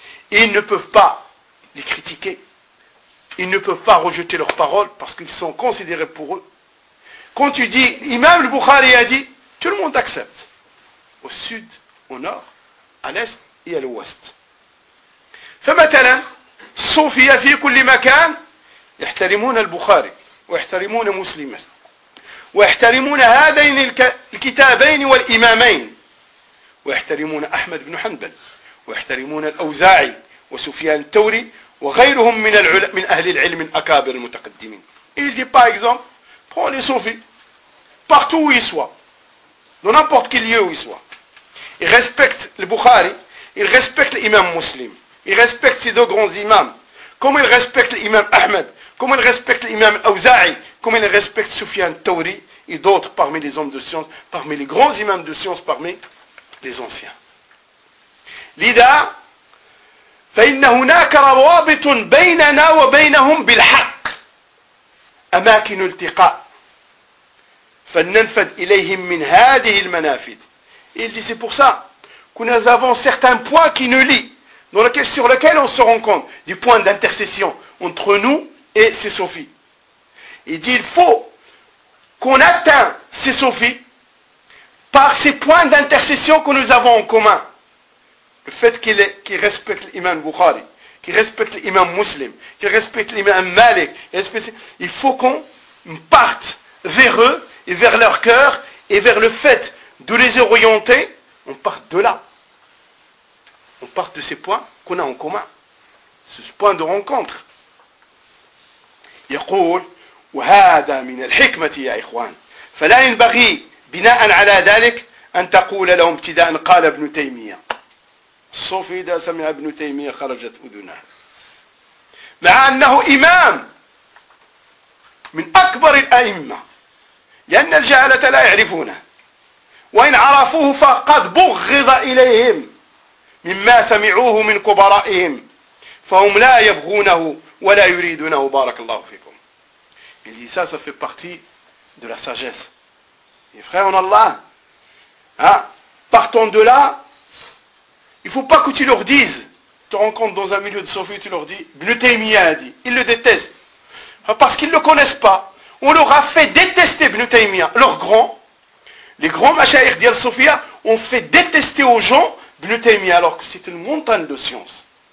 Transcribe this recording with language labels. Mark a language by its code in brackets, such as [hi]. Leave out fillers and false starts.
[fr] Et ils ne peuvent pas les critiquer. Ils ne peuvent pas rejeter leurs paroles parce qu'ils sont considérés pour eux. Quand tu dis, l'imam al-Bukhari a dit, tout le monde accepte. Au sud, au nord, à l'est et à l'ouest. Fais maintenant. [ar] الصوفية في كل مكان يحترمون البخاري ويحترمون مسلم ويحترمون هذين الكتابين والإمامين ويحترمون أحمد بن حنبل ويحترمون الأوزاعي وسفيان الثوري وغيرهم من من أهل العلم الأكابر المتقدمين. [fr] Il dit par exemple, prends les soufis, partout où ils soient, dans n'importe quel lieu où il soit. Il respecte le Bukhari, il respecte l'imam muslim, il respecte ces deux grands imams, comme il respecte l'imam Ahmed, comme il respecte l'imam Awza'i, comme il respecte Soufiane Thawri et d'autres parmi les hommes de science, parmi les grands imams de science, parmi les anciens. [ar] Lida, فإن هناك روابط بيننا وبينهم بالحق أماكن التقاء فلننفذ إليهم من هذه المنافذ. [fr] Il dit c'est pour ça que nous avons certains points qui nous lient, dans lesquels, sur lesquels on se rencontre, des points d'intercession entre nous et ces sophies. Il dit il faut qu'on atteigne ces sophies par ces points d'intercession que nous avons en commun. Le fait qu'il respecte l'imam Bukhari, qu'il respecte l'imam Muslim, qu'il respecte l'imam Malik, il faut qu'on parte vers eux et vers leur cœur et vers le fait de les orienter, on part de là. On part de ces points qu'on a en commun, ce point de rencontre. [ar] يقول وهذا من الحكمة يا إخوان فلا ينبغي بناء على ذلك أن تقول لهم ابتداء قال ابن تيمية الصوفي إذا سمع ابن تيمية خرجت أذناه مع أنه إمام من أكبر الأئمة لأن الجهلة لا يعرفونه وإن عرفوه فقد بغض إليهم مما سمعوه من كبرائهم فهم لا يبغونه ولا يريدونه بارك الله فيكم. [fr] Il dit, ça fait partie de la sagesse. Et frère en Allah, hein, partons de là, il ne faut pas que tu leur dises, tu te rencontres dans un milieu de Sophie, tu leur dis, Ibn Taymiyyah a dit, ils le détestent. Parce qu'ils ne le connaissent pas, on leur a fait détester Ibn Taymiyyah, leurs grands, les grands machaïrs d'Al Sophia ont fait détester aux gens Ibn Taymiyyah, alors que c'est une montagne de science.